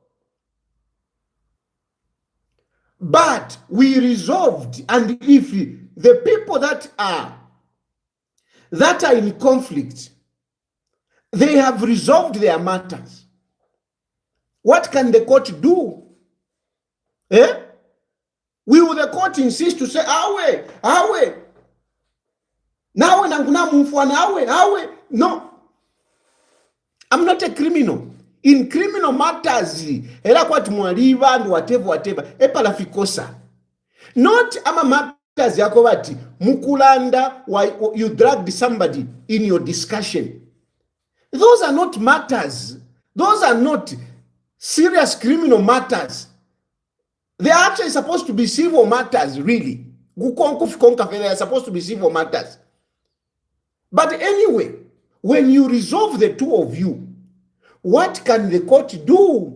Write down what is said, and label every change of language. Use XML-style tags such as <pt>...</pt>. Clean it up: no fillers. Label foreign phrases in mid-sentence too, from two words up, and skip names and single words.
<en>But we resolved, and if the people that are in conflict, they have resolved their matters, what can the court do? Will the court insist to say,</en> <bem>awe, nawe nanguna mufwana, awe? No.</bem> <en>I'm not a criminal. In criminal matters,</en> <bem>era kwati mwaliva</bem> <en>and whatever, epalafikosa.</en> <bem>Not ama matters yako bati, mukulanda,</bem> <en>why you dragged somebody in your discussion. Those are not matters. Those are not serious criminal matters. They are actually supposed to be civil matters, really. They are supposed to be civil matters. But anyway, when you resolve the two of you, what can the court do?</en>